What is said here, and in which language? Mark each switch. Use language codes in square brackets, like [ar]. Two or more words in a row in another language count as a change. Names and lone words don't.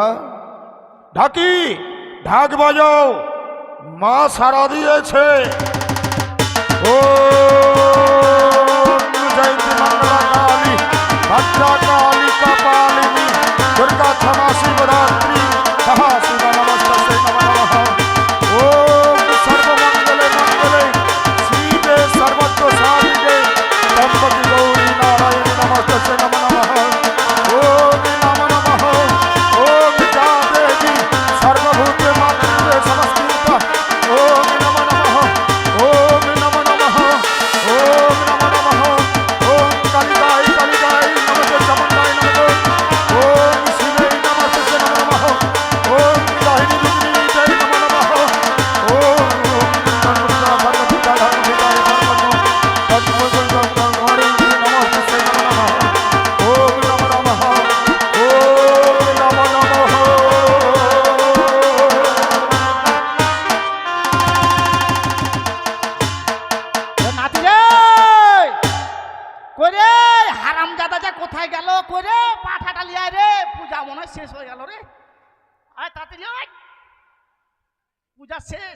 [bn] ঢাকি, ঢাক বাজাও, মা সাড়া দিয়েছে। [sa] ও জয়ন্তী মঙ্গলা কালী, ভদ্রা কালী কপালিনী, দুর্গা ক্ষমা শিবরাত্রি, সহা শিব নমস্তে নমঃ। ওম সর্বমঙ্গলে মঙ্গলে শিবে সর্বত্র সাধিকে, ত্র্যম্বকে গৌরী নারায়ণী নমস্তে নমঃ। ওম নমঃ নমঃ। ওম যা দেবী সর্বভূতে মাতৃতে সংস্থিতা। ওম নমঃ নমঃ। ওম নমঃ নমঃ। ওম নমঃ নমঃ। ওম কালিকায় কালিকায় নমস্তে চামুণ্ডায় নমঃ। ওম শিবে নমস্তে নমঃ। ওম দাহিনী দুর্গিনীতে নমঃ নমঃ। ওম সর্বদা ভগবতী রাধায় নমঃ। তৎপূর্বং হরে নমস্তে নমঃ। ওম নমঃ নমঃ। ওম নমঃ নমঃ। [bn] নাতি রে, করে হারাম দাদা যা কোথায় গেল? করে পাঠাটা লিয়ায় রে, পূজা মনে হয় শেষ হয়ে গেল রে। আয় তাড়াতাড়ি আয়, পূজা শেষ।